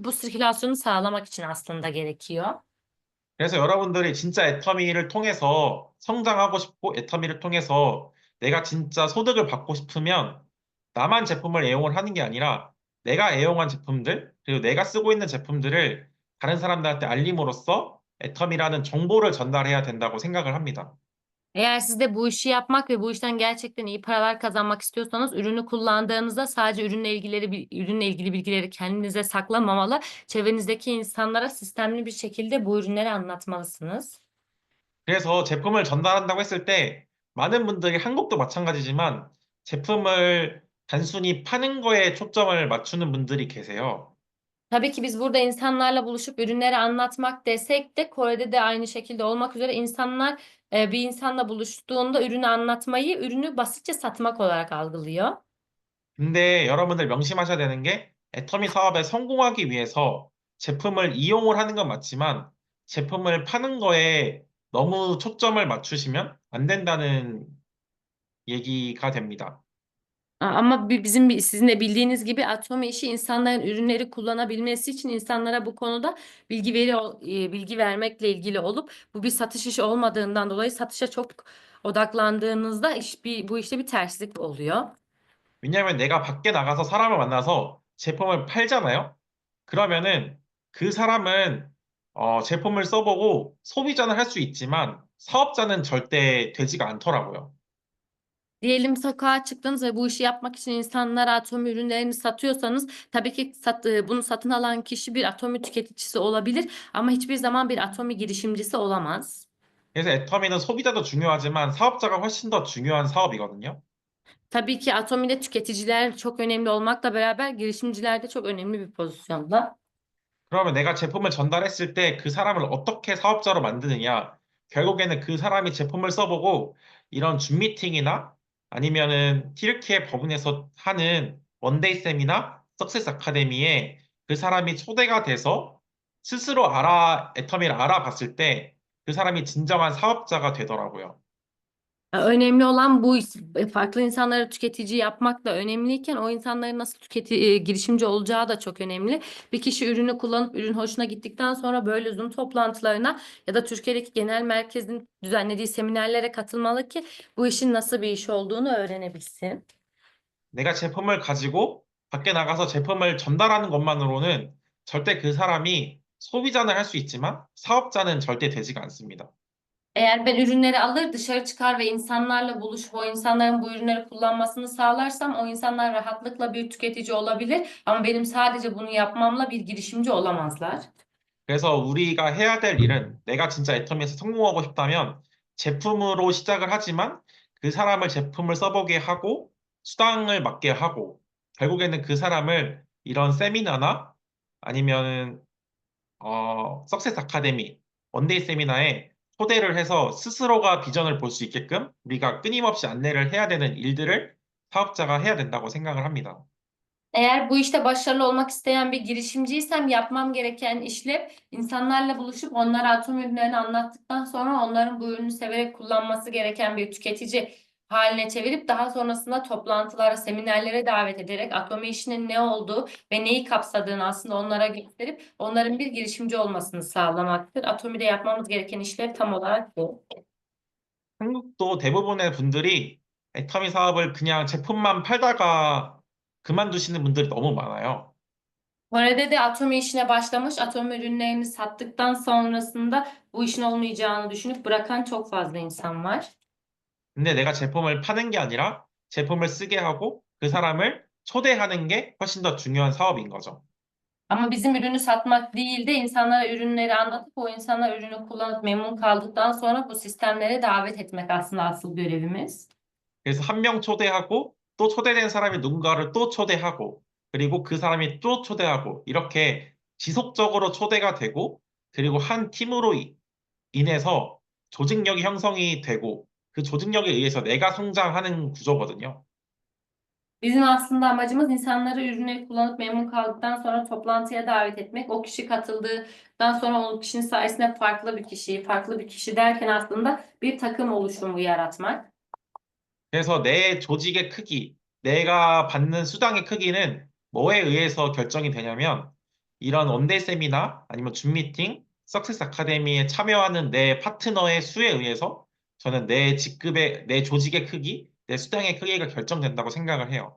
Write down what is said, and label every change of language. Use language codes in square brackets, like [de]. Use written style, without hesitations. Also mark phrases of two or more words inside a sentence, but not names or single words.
[tr] Bu sirkülasyonu sağlamak için aslında gerekiyor. [ko] 그래서 여러분들이 진짜 애터미를 통해서 성장하고 싶고 애터미를 통해서 내가 진짜 소득을 받고 싶으면 나만 제품을 애용을 하는 게 아니라 내가 애용한 제품들, 그리고 내가 쓰고 있는 제품들을 다른 사람들한테 알림으로써 애터미라는 정보를 전달해야 된다고 생각을 합니다. [tr] Eğer siz de bu işi yapmak ve bu işten gerçekten iyi paralar kazanmak istiyorsanız ürünü kullandığınızda sadece ürünle ilgili bilgileri kendinize saklamamalı, çevrenizdeki insanlara sistemli bir şekilde bu ürünleri anlatmalısınız. [ko] 그래서 제품을 전달한다고 했을 때 많은 분들이 한국도 마찬가지지만 제품을 단순히 파는 거에 초점을 맞추는 분들이 계세요. [tr] Tabii ki biz burada insanlarla buluşup ürünleri anlatmak desek de Kore'de de aynı şekilde olmak üzere insanlar bir insanla buluştuğunda ürünü anlatmayı ürünü basitçe satmak olarak algılıyor. [ko] 근데 여러분들 명심하셔야 되는 게 애터미 사업에 성공하기 위해서 제품을 이용을 하는 건 맞지만 제품을 파는 거에 너무 초점을 맞추시면 안 된다는 얘기가 됩니다. [tr] Ama sizin de bildiğiniz gibi Atomi işi insanların ürünleri kullanabilmesi için insanlara bu konuda bilgi vermekle ilgili olup bu bir satış işi olmadığından dolayı satışa çok odaklandığınızda bu işte bir terslik oluyor. [ko] 왜냐하면 내가 밖에 나가서 사람을 만나서 제품을 팔잖아요. 그러면은 그 사람은 제품을 써보고 소비자는 할 수 있지만 사업자는 절대 되지가 않더라고요. [tr] Diyelim sokağa çıktınız ve bu işi yapmak için insanlara Atomi ürünlerini satıyorsanız tabii ki bunu satın alan kişi bir Atomi tüketicisi olabilir ama hiçbir zaman bir Atomi girişimcisi olamaz. [ko] 그래서 애터미는 소비자도 중요하지만 사업자가 훨씬 더 중요한 사업이거든요. [tr] Tabii ki Atomi'de tüketiciler çok önemli olmakla beraber girişimciler de çok önemli bir pozisyonda. [ko] 그러면 내가 제품을 전달했을 때 그 사람을 어떻게 사업자로 만드느냐? 결국에는 그 사람이 제품을 써보고 이런 줌 미팅이나 아니면은 튀르키예 법원에서 하는 원데이 세미나, 석세스 아카데미에 그 사람이 초대가 돼서 스스로 애터미를 알아봤을 때 그 사람이 진정한 사업자가 되더라고요. [tr] Önemli olan farklı insanları tüketici yapmak da önemliyken o insanların nasıl girişimci olacağı da çok önemli. Bir kişi ürünü kullanıp ürün hoşuna gittikten sonra böyle Zoom toplantılarına ya da Türkiye'deki genel merkezin düzenlediği seminerlere katılmalı ki bu işin nasıl bir iş olduğunu öğrenebilsin. [ko] 내가 제품을 가지고 밖에 나가서 제품을 전달하는 것만으로는 절대 그 사람이 소비자는 할 수 있지만 사업자는 절대 되지가 않습니다. [tr] Eğer ben ürünleri alır dışarı çıkar ve insanlarla buluşup o insanların bu ürünleri kullanmasını sağlarsam o insanlar rahatlıkla bir tüketici olabilir ama benim sadece bunu yapmamla bir girişimci olamazlar. [ko] 그래서 우리가 해야 될 일은 내가 진짜 애터미에서 성공하고 싶다면 제품으로 시작을 하지만 그 사람을 제품을 써보게 하고 수당을 받게 하고 결국에는 그 사람을 이런 세미나나 아니면 석세스 아카데미, 원데이 세미나에 초대를 해서 스스로가 비전을 볼 수 있게끔 우리가 끊임없이 안내를 해야 되는 일들을 사업자가 해야 된다고 생각을 합니다. [tr] Eğer bu işte başarılı olmak isteyen bir girişimciysem yapmam gereken işlem insanlarla buluşup onlara atom ürünlerini anlattıktan sonra onların bu ürünü severek kullanması gereken bir tüketici haline çevirip daha sonrasında toplantılara, seminerlere davet ederek Atomi işinin ne olduğu ve neyi kapsadığını aslında onlara gösterip onların bir girişimci olmasını sağlamaktır. Atomi'de yapmamız gereken işlev tam olarak bu. [ko] 한국도 대부분의 분들이 애터미 사업을 그냥 제품만 팔다가 그만두시는 분들이 너무 많아요. [tr] Kore'de de Atomi işine başlamış, Atomi ürünlerini sattıktan sonrasında bu işin olmayacağını düşünüp bırakan çok fazla insan var. [ko] 근데 내가 제품을 파는 게 아니라 제품을 쓰게 하고 그 사람을 초대하는 게 훨씬 더 중요한 사업인 거죠. [tr] Ama bizim ürünü satmak değil de insanlara ürünleri anlatıp o insanlar ürünü kullanıp memnun kaldıktan sonra bu sistemlere davet etmek aslında asıl görevimiz. [ko] 그래서 한 명 초대하고 또 초대된 사람이 누군가를 또 초대하고 그리고 그 사람이 또 초대하고 이렇게 지속적으로 초대가 되고 그리고 한 팀으로 인해서 조직력이 형성이 되고 그 조직력에 의해서 내가 성장하는 구조거든요. [tr] Bizim aslında amacımız insanları ürünleri kullanıp memnun kaldıktan sonra toplantıya davet etmek. O kişi katıldıktan sonra o kişinin sayesinde farklı bir kişi derken aslında bir takım oluşumu yaratmak. [ko] 그래서 내 조직의 크기, 내가 받는 수당의 크기는 뭐에 의해서 결정이 되냐면 이런 원데이 세미나 아니면 줌 미팅, 석세스 아카데미에 참여하는 내 파트너의 수에 의해서 저는 내 조직의 크기, 내 수당의 크기가 결정된다고 생각을 해요.